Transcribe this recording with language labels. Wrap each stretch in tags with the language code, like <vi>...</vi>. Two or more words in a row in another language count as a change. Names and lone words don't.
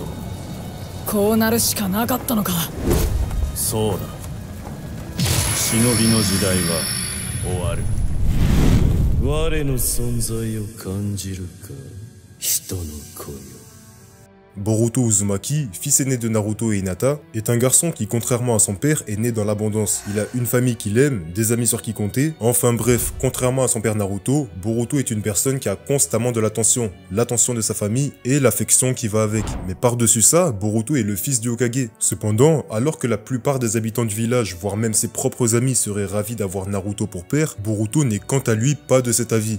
<ja>こうなるしかなかったのか。そうだ。忍びの時代は終わる。我の存在を感じるか、人の声を。</ja> <fr>Boruto Uzumaki, fils aîné de Naruto et Hinata, est un garçon qui, contrairement à son père, est né dans l'abondance. Il a une famille qu'il aime, des amis sur qui compter. Enfin bref, contrairement à son père Naruto, Boruto est une personne qui a constamment de l'attention de sa famille et l'affection qui va avec. Mais par-dessus ça, Boruto est le fils du Hokage. Cependant, alors que la plupart des habitants du village, voire même ses propres amis, seraient ravis d'avoir Naruto pour père, Boruto n'est quant à lui pas de cet avis.</fr>